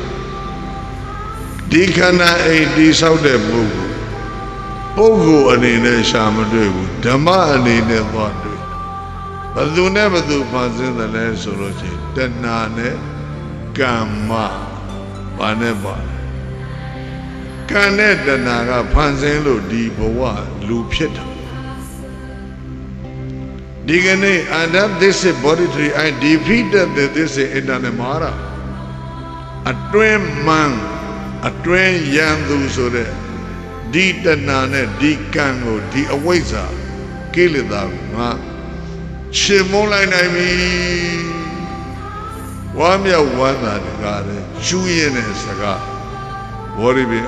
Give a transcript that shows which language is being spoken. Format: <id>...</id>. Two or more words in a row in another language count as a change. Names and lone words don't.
<my>ဒီခန္ဓာအိမ်တိဆောက်တဲ့ပုဂ္ဂိုလ်အနေနဲ့ရှာမတွေ့ဘူးဓမ္မအနေနဲ့သွားတွေ့ဘယ်သူနဲ့ဘယ်သူဖန်ဆင်းတယ်လဲဆိုလို့ရှိရင်တဏှာနဲ့ကမ္မဘာနဲ့ပါကံနဲ့တဏှာကဖန်ဆင်းလို့ဒီဘဝလူဖြစ်တာ ဒီကနေ့</my> <en>under this body tree I defeated this internal mara</en> <my>အတွင်းမှန်အတွင်းရန်သူဆိုတဲ့ဒီတဏှာနဲ့ဒီကံကိုဒီအဝိဇ္ဇာကိလေသာကိုငါရှင်မုန်းလိုက်နိုင်ပြီ ဝမ်းမြောက်ဝမ်းသာတကားတဲ့ရှူးရင်တဲ့စကားဘောရိပင်</my>